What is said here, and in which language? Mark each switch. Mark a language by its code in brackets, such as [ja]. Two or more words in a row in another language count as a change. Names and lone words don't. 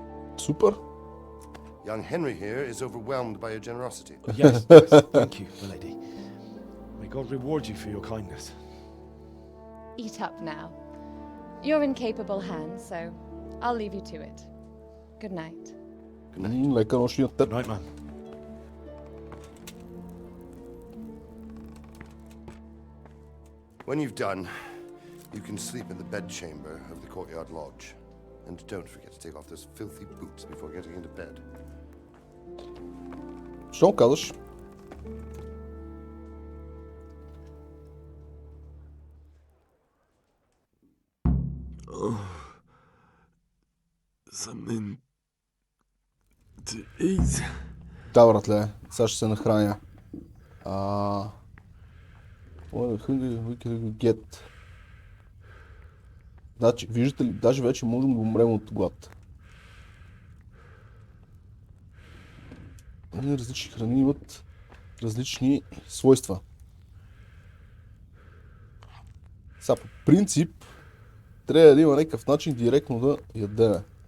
[en] Super. Young Henry here is overwhelmed by your generosity. Yes, thank you, milady. May God reward you for your kindness. Eat up now. You're in capable hands, so I'll leave you to it. Good night. [bg] Лека нощ и на теб. [en] Good night, man. When you've done, you can sleep in the bedchamber of the courtyard lodge. And don't forget to take off those filthy boots before getting into bed. [bg] Що казваш? [en] Something to eat. [bg] Да, братле, сега ще се нахраня. [en] We can get. [bg] Значи, виждате ли, даже вече можем да умрем от глад. Различни храни имат различни свойства. Сега, по принцип, трябва да има някакъв начин директно да ядеме.